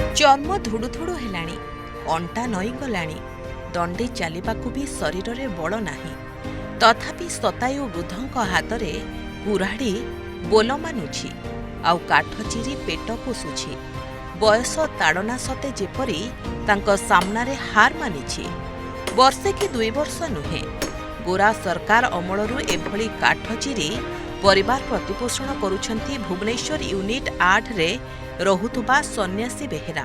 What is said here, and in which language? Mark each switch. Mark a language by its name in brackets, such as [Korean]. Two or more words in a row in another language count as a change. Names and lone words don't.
[Odia] ଚର୍ମ ଧୁଡ଼ୁ ଧୁଡ଼ୁ ହେଲାଣି, ଅଣ୍ଟା ନଇଁ ଗଲାଣି, ଦଣ୍ଡେ ଚଲିବାକୁ ଭି ଶରୀର ମେଁ ବଳ ନାହିଁ। ତଥାପି ଶତାୟୁ ବୃଦ୍ଧଙ୍କ ହାତରେ କୁରାଢ଼ି ବଳ ମାନୁଛି, ଆଉ କାଠ ଚିରି ପେଟ ପୋଷୁଛି। ବୟସ ତାଡ଼ନା ସତେ ଯେପରି ତାଙ୍କ ସାମନାରେ ହାର ମାନିଛି। ବର୍ଷେ କି 2 ବର୍ଷ ନୁହେଁ, ଗୋରା ସରକାର ଅମଳରୁ ଏଭଳି କାଠ ଚିରି ପରିବାର ପ୍ରତିପୋଷଣ କରୁଛନ୍ତି ଭୁବନେଶ୍ୱର ୟୁନିଟ 8 ରେ ରହୁଥିବା ସନ୍ୟାସୀ ବେହେରା।